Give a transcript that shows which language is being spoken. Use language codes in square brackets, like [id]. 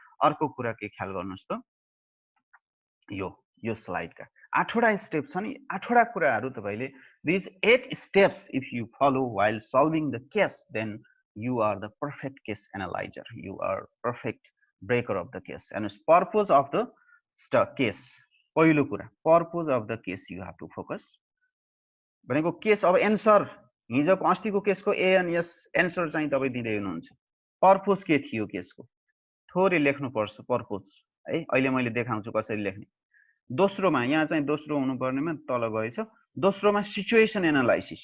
[ne] अर्को कुरा के ख्याल गर्नुहोस् त, यो स्लाइडका 8वटा स्टेप छ नि, 8वटा कुराहरू तपाईँले [en] This 8 steps if you follow while solving the case, then you are the perfect case analyzer, you are perfect breaker of the case. And purpose of the case, [ne] पहिलो कुरा [en] purpose of the case you have to focus भनेको केस। [ne] अब answer हिजोको अस्तिको केसको ANS answer चाहिँ तपाईँ दिँदै हुनुहुन्छ, पर्पज के थियो केसको थोरै लेख्नुपर्छ पर्पज है। अहिले मैले देखाउँछु कसरी लेख्ने। दोस्रोमा यहाँ चाहिँ दोस्रो हुनुपर्नेमा तल गएछ, दोस्रोमा सिचुएसन एनालाइसिस।